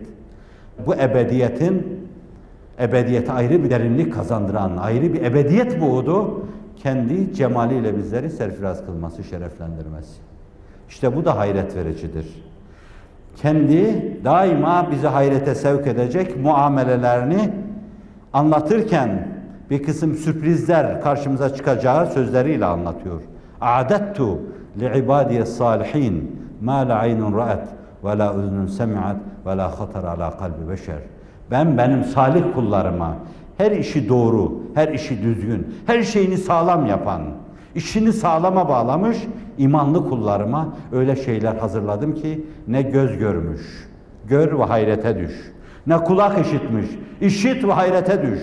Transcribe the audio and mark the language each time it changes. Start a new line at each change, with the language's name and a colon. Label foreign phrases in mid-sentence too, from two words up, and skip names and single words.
Turkish: Bu ebediyete ayrı bir derinlik kazandıran, ayrı bir ebediyet buğdu, kendi cemaliyle bizleri serfiraz kılması, şereflendirmesi. İşte bu da hayret vericidir. Kendi daima bizi hayrete sevk edecek muamelelerini anlatırken bir kısım sürprizler karşımıza çıkacağı sözleriyle anlatıyor.
Arabic: اَعْدَدْتُ لِعِبَادِيَ الصَّالِحِينَ مَا لَا عَيْنٌ رَأَتْ وَلَا اُذْنٌ سَمِعَتْ وَلَا خَطَرَ عَلَى قَلْبِ بَشَرٍ.
Turkish: Benim salih kullarıma, her işi doğru, her işi düzgün, her şeyini sağlam yapan, işini sağlama bağlamış imanlı kullarıma öyle şeyler hazırladım ki ne göz görmüş, gör ve hayrete düş. Ne kulak işitmiş, işit ve hayrete düş.